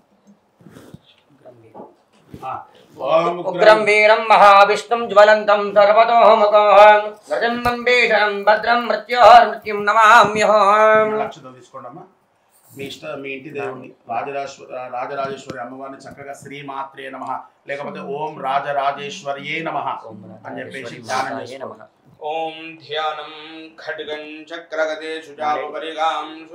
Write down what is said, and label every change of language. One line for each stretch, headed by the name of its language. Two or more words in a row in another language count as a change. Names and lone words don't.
Sanskrit: उग्रं वीरं महाविष्णुं ज्वलन्तं सर्वतोमुखं गजं भीषणं भद्रं मृत्युं नमाम्यहम्
Telugu: అక్షతలు తీసుకోండమ్మా మీ ఇంటి దేవుణ్ణి రాజరాజేశ్వరి అమ్మవారిని చక్కగా
Sanskrit: శ్రీమాత్రే నమః
Telugu: లేకపోతే
Sanskrit: ఓం రాజరాజేశ్వర్యే నమః
Telugu: అని చెప్పేసి ధ్యానం చేసుకోండి.
Sanskrit: ఓం ధ్యానం ఖడ్గం చక్రగతే సుజాపరిగాం